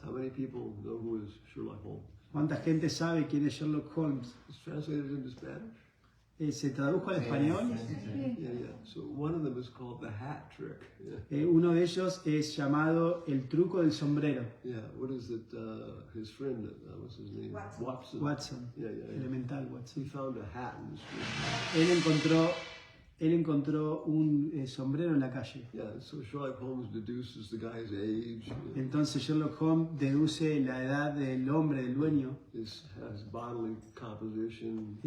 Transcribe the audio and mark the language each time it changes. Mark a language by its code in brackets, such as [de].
[en] How many people know who is Sherlock Holmes? [es] ¿Cuánta gente sabe quién es Sherlock Holmes? [en] It's translated into Spanish. [es] ¿Se tradujo al español? [en] Yeah. So one of them is called the hat trick. Yeah. [es] Uno de ellos es llamado el truco del sombrero. [en] Yeah. What is it? His friend, what's his name? Watson. Watson, Yeah. [es] elemental [en] He Watson. found a hat in the street. [es] Él encontró un sombrero en la calle. [en] Yeah. So Sherlock Holmes deduces the guy's age. [es] Entonces Sherlock Holmes deduce la edad del hombre, del dueño, [en] His bodily composition.